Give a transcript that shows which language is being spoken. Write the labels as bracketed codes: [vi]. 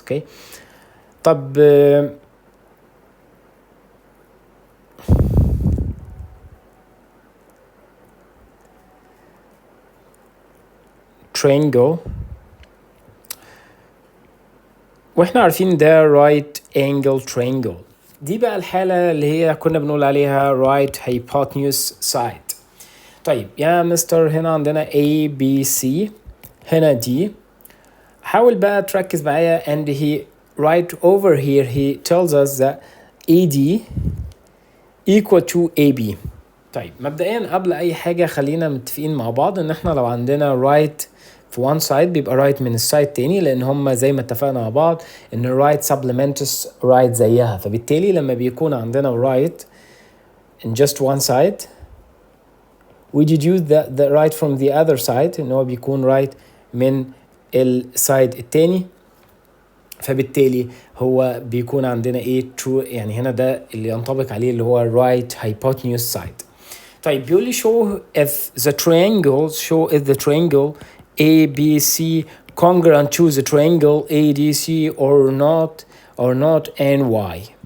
[ar] اوكي طب triangle، واحنا عارفين ده [en] right angle triangle. [ar] دي بقى الحالة اللي هي كنا بنقول عليها [en] right hypotenuse side. [ar] طيب يا مستر هنا عندنا A B C، هنا D. حاول بقى تركز معايا [en] and he right over here he tells us that AD equal to AB. [ar] طيب مبدئيا قبل اي حاجة خلينا متفقين مع بعض ان احنا لو عندنا right في one side بيبقى right من السايد تاني، لان هم زي ما اتفقنا مع بعض ان [en] right supplements right [ar] زيها، فبالتالي لما بيكون عندنا [en] right in just one side we deduce the right from the other side [ar] ان هو بيكون right من السايد التاني، فبالتالي هو بيكون عندنا ايه true، يعني هنا ده اللي ينطبق عليه اللي هو right hypotenuse side. طيب بيقول لي [en] show if the triangle ABC congruent to the triangle ADC or not and why.